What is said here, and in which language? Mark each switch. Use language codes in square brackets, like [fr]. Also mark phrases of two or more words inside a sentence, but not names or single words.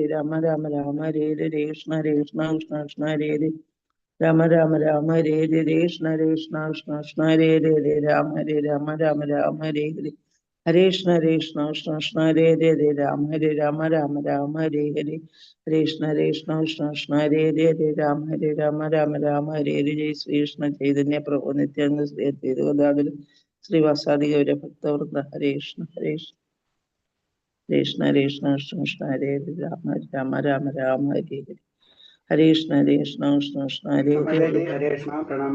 [sa] राम राम राम हरे हरे हरे कृष्ण कृष्ण कृष्ण हरे हरे राम राम राम हरे हरे हरे कृष्ण कृष्ण कृष्ण हरे हरे हरे राम हरे राम राम राम हरे हरे हरे कृष्ण कृष्ण हरे हरे हरे राम हरे राम राम राम हरे हरे हरे कृष्ण कृष्ण हरे हरे हरे राम हरे राम राम राम हरे हरे जय श्रीकृष्ण चैतन्य प्रभु नित्यानन्द श्री अद्वैत गदाधर श्रीवासादि गौर भक्तवृन्द हरे कृष्ण कृष्ण कृष्ण हरे हरे राम राम राम राम हरे हरे हरे कृष्ण कृष्ण हरे हरे हरे कृष्ण प्रणामम्.